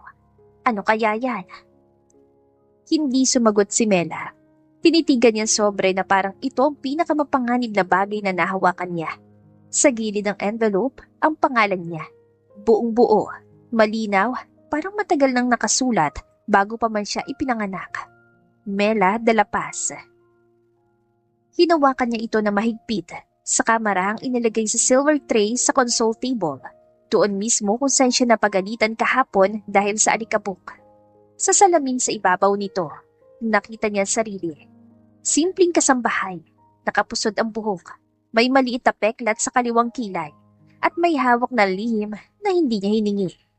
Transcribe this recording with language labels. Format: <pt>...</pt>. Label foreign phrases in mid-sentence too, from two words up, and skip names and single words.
<tl>Ano kaya yan? Hindi sumagot si Mela. Tinitigan niya sobre na parang ito ang pinakamapanganib na bagay na nahawakan niya. Sa gilid ng envelope, ang pangalan niya. Buong buo, malinaw, parang matagal nang nakasulat bago pa man siya ipinanganak. Mela de la Paz. Hinawakan niya ito na mahigpit, sa kamarahang inilagay sa</tl> <en>silver tray</en> <tl>sa</tl> <en>console table.</en> <tl>Doon mismo kung saan siya napagalitan kahapon dahil sa alikabok. Sa salamin sa ibabaw nito, nakita niya sarili. Simpleng kasambahay, nakapusod ang buhok, may maliit na peklat sa kaliwang kilay, at may hawak na lihim na hindi niya hiningi.</tl>